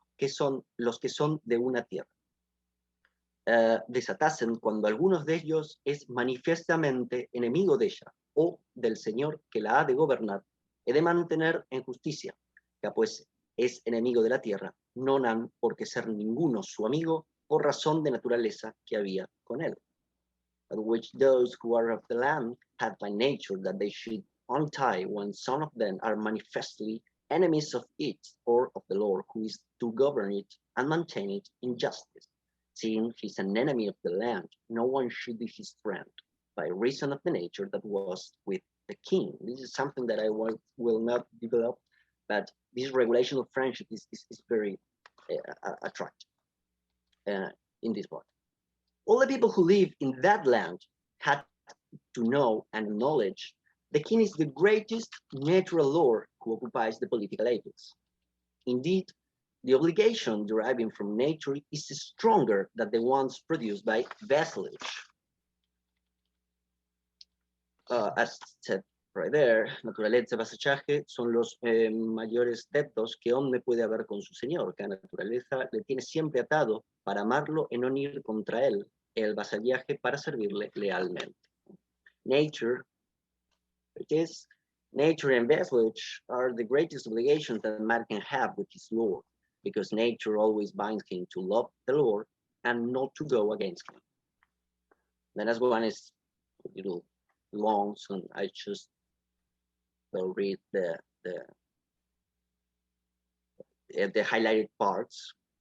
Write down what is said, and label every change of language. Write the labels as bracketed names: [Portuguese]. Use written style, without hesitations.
[Spanish] que son los que son de una tierra. Desatasen cuando algunos de ellos es manifiestamente enemigo de ella, o del Señor que la ha de gobernar, he de mantener en justicia, que pues es enemigo de la tierra, no han porque ser ninguno su amigo, por razón de naturaleza que había con él. [English] At which those who are of the land had by nature that they should untie when some of them are manifestly enemies of it, or of the Lord, who is to govern it and maintain it in justice. Seeing he is an enemy of the land, no one should be his friend, by reason of the nature that was with the king. This is something that I will not develop, but this regulation of friendship is very attractive in this book. All the people who live in that land had to know and acknowledge the king is the greatest natural lord who occupies the political apex. Indeed, the obligation deriving from nature is stronger than the ones produced by vassalage. As said right there, [Spanish] naturaleza y vasallaje son los mayores debtos que hombre puede haber con su señor, que la naturaleza le tiene siempre atado para amarlo y no ir contra él, el vasallaje para servirle lealmente. [English] Nature, nature and vassalage are the greatest obligations that man can have with his lord, because nature always binds him to love the Lord and not to go against him. The last one is a little long, so I just will read the highlighted parts.